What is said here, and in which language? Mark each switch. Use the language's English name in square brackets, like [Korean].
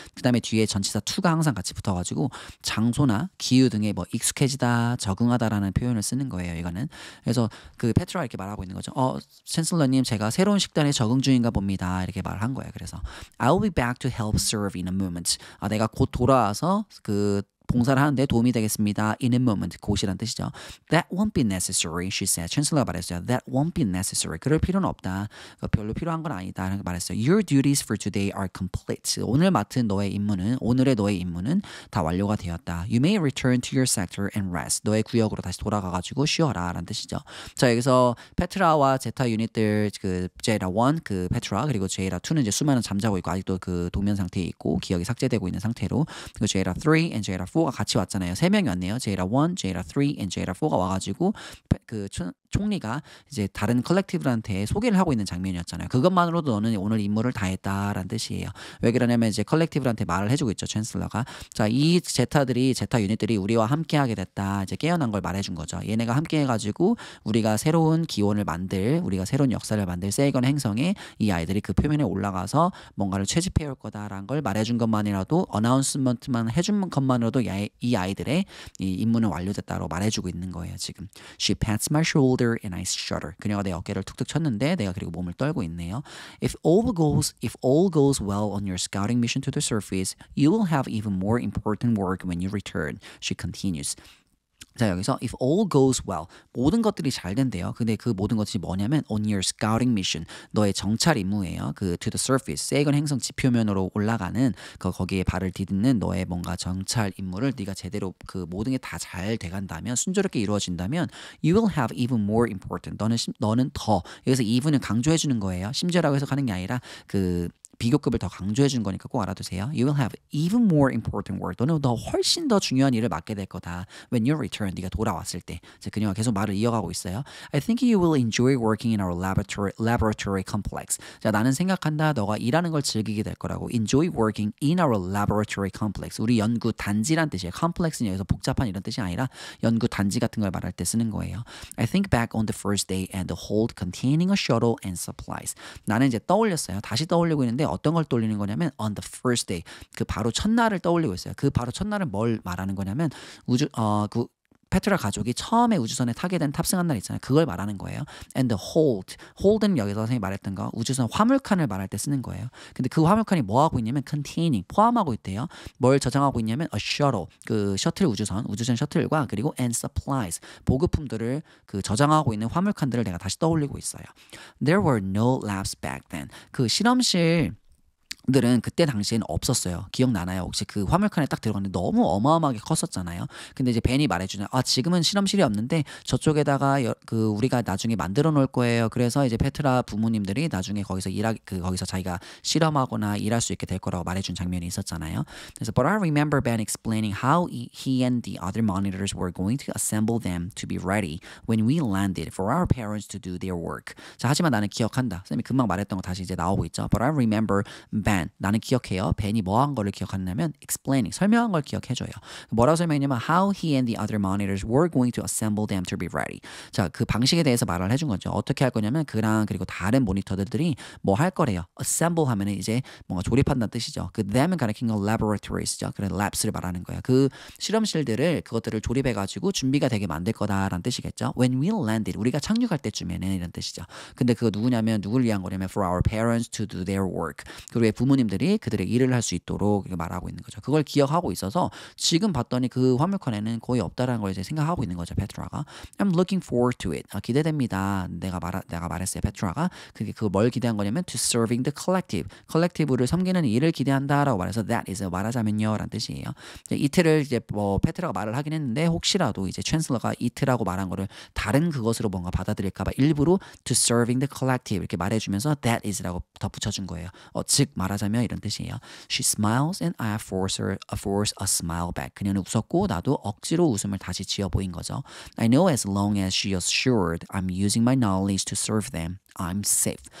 [Korean] 그 다음에 뒤에 전치사 to가 항상 같이 붙어가지고 장소나 기후 등에 뭐 익숙해지다, 적응하다라는 표현을 쓰는 거예요. 이거는. 그래서 그 페트라 이렇게 말하고 있는 거죠. 챈슬러님 제가 새로운 식단에 적응 중인가 봅니다. 이렇게 말을 한 거예요. 그래서 [English] I'll be back to help serve in a moment. [Korean] 내가 곧 돌아와서 그 봉사를 하는데 도움이 되겠습니다. [English] In a moment, [Korean] 곧이란 뜻이죠. [English] That won't be necessary, she said. [Korean] 챈슬러가 말했어요. [English] That won't be necessary. [Korean] 그럴 필요는 없다. 별로 필요한 건 아니다. 라고 말했어요. [English] Your duties for today are complete. [Korean] 오늘의 너의 임무는 다 완료가 되었다. [English] You may return to your sector and rest. [Korean] 너의 구역으로 다시 돌아가가지고 쉬어라. 라는 뜻이죠. 자, 여기서 페트라와 제타 유닛들, 그 제이라 1, 그 페트라, 그리고 제이라 2는 이제 수많은 잠자고 있고 아직도 그 동면 상태에 있고 기억이 삭제되고 있는 상태로 그리고 제이라 3 and 제이라 4가 같이 왔잖아요. 3명이 왔네요. 제이라 1, 제이라 3, and 제이라 4가 와가지고 그 총리가 이제 다른 컬렉티브한테 소개를 하고 있는 장면이었잖아요. 그것만으로도 너는 오늘 임무를 다 했다라는 뜻이에요. 왜 그러냐면 이제 컬렉티브한테 말을 해주고 있죠. 챈슬러가. 자, 이 제타 유닛들이 우리와 함께하게 됐다. 이제 깨어난 걸 말해준 거죠. 얘네가 함께해가지고 우리가 새로운 기원을 만들, 우리가 새로운 역사를 만들 세이건 행성에 이 아이들이 그 표면에 올라가서 뭔가를 채집해올 거다라는 걸 말해준 것만이라도 어나운스먼트만 해준 것만으로도 이 아이들의 이 임무는 완료됐다고 말해주고 있는 거예요. 지금. [English] She pats my shoulder and I shudder. [Korean] 그녀가 내 어깨를 툭툭 쳤는데 내가 그리고 몸을 떨고 있네요. [English] If all goes well on your scouting mission to the surface, you will have even more important work when you return. She continues. [Korean] 자 여기서 [English] if all goes well [Korean] 모든 것들이 잘 된대요. 근데 그 모든 것이 뭐냐면 [English] on your scouting mission [Korean] 너의 정찰 임무예요. 그 [English] to the surface [Korean] 세건 행성 지표면으로 올라가는 거기에 발을 디딛는 너의 뭔가 정찰 임무를 네가 제대로 그 모든 게 다 잘 돼간다면 순조롭게 이루어진다면 [English] you will have even more important [Korean] 너는 더 여기서 even을 강조해 주는 거예요. 심지어라고 해석하는 게 아니라 그 비교급을 더 강조해 준 거니까 꼭 알아두세요. [English] You will have even more important work. [Korean] 너는 더 훨씬 더 중요한 일을 맡게 될 거다. [English] When you return, [Korean] 네가 돌아왔을 때. 그녀가 계속 말을 이어가고 있어요. [English] I think you will enjoy working in our laboratory complex. [Korean] 자, 나는 생각한다. 너가 일하는 걸 즐기게 될 거라고. [English] Enjoy working in our laboratory complex. [Korean] 우리 연구 단지란 뜻이에요. complex는 여기서 복잡한 이런 뜻이 아니라 연구 단지 같은 걸 말할 때 쓰는 거예요. [English] I think back on the first day and the hold containing a shuttle and supplies. [Korean] 나는 이제 떠올렸어요. 다시 떠올리고 있는데 어떤 걸 떠올리는 거냐면 [English] on the first day [Korean] 그 바로 첫날을 떠올리고 있어요. 그 바로 첫날은 뭘 말하는 거냐면 그 페트라 가족이 처음에 우주선에 타게 된 탑승한 날 있잖아요. 그걸 말하는 거예요. [English] And the hold [Korean] 는 여기서 선생님이 말했던 거 우주선 화물칸을 말할 때 쓰는 거예요. 근데 그 화물칸이 뭐 하고 있냐면 containing 포함하고 있대요. 뭘 저장하고 있냐면 a shuttle 그 셔틀 우주선 셔틀과 그리고 [English] and supplies [Korean] 보급품들을 그 저장하고 있는 화물칸들을 내가 다시 떠올리고 있어요. [English] There were no labs back then. [Korean] 그 실험실 들은 그때 당시에는 없었어요. 기억나나요? 혹시 그 화물칸에 딱 들어갔는데 너무 어마어마하게 컸었잖아요. 근데 이제 벤이 말해주는 지금은 실험실이 없는데 저쪽에다가 그 우리가 나중에 만들어 놓을 거예요. 그래서 이제 페트라 부모님들이 나중에 거기서 거기서 자기가 실험하거나 일할 수 있게 될 거라고 말해준 장면이 있었잖아요. 그래서 [English] But I remember Ben explaining how he and the other monitors were going to assemble them to be ready when we landed for our parents to do their work. [Korean] 자, 하지만 나는 기억한다. 선생님이 금방 말했던 거 다시 이제 나오고 있죠. [English] But I remember Ben [Korean] 나는 기억해요. 벤이 뭐 한 거를 기억하냐면 explaining 설명한 걸 기억해줘요. 뭐라고 설명했냐면 [English] how he and the other monitors were going to assemble them to be ready. [Korean] 자, 그 방식에 대해서 말을 해준 거죠. 어떻게 할 거냐면 그랑 그리고 다른 모니터들이 뭐 할 거래요. assemble 하면은 이제 뭔가 조립한다는 뜻이죠. 그 them은 가리킨 건 laboratories,죠. 그래서 labs를 말하는 거예요. 그 실험실들을 그것들을 조립해가지고 준비가 되게 만들 거다라는 뜻이겠죠. [English] When we landed [Korean] 우리가 착륙할 때쯤에는 이런 뜻이죠. 근데 그거 누구냐면 누구를 위한 거냐면 [English] for our parents to do their work. [Korean] 그리고 부모님들이 그들의 일을 할 수 있도록 말하고 있는 거죠. 그걸 기억하고 있어서 지금 봤더니 그 화물칸에는 거의 없다라는 걸 이제 생각하고 있는 거죠. 페트라가. [English] I'm looking forward to it. [Korean] 기대됩니다. 내가 말했어요. 페트라가. 그게 뭘 기대한 거냐면 [English] to serving the collective. [Korean] collective를 섬기는 일을 기대한다라고 말해서 [English] that is [Korean] 말하자면요 라는 뜻이에요. 이틀을 이제 뭐 페트라가 말을 하긴 했는데 혹시라도 이제 챈슬러가 이틀하고 말한 거를 다른 그것으로 뭔가 받아들일까봐 일부러 [English] to serving the collective [Korean] 이렇게 말해주면서 [English] that is [Korean] 라고 덧붙여준 거예요. 즉 말하자면 이런 뜻이에요. [English] She smiles and I force a smile back. [Korean] 그녀는 웃었고 나도 억지로 웃음을 다시 지어 보인 거죠. [English] I know as long as she assured I'm using my knowledge to serve them, I'm safe.